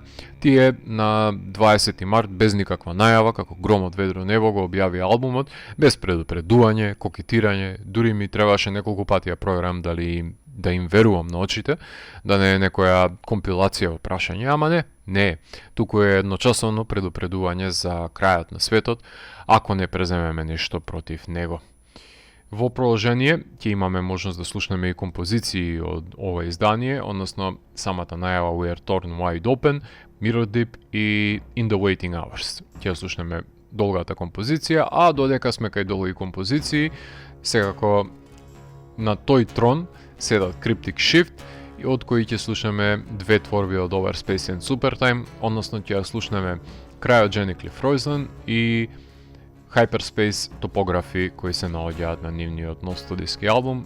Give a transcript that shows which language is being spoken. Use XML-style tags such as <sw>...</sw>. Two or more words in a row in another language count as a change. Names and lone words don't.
<mk>Тие на 20 март без никаква најава, како гром од ведро небо, го објави албумот, без предупредување, кокетирање, дури ми требаше неколку пати ја проверам дали да им верувам на очите, да не е некоја компилација во прашање, ама не е. Туку е едночасовно предупредување за крајот на светот, ако не преземеме нешто против него. Во продолжение ќе имаме можност да слушнеме и композиции од ова издание, односно самата најава We Are Torn Wide Open, Mirror Deep и In the Waiting Hours. Ќе слушнеме долгата композиција, а додека сме кај долги композиции, секако на тој трон седат Cryptic Shift, од кои ќе слушнеме две творби од Overspace and Supertime, односно ќе слушнеме Cryogenically Frozen и Hyperspace Topography, кои се наоѓаат на нивниот нов студиски албум.</mk>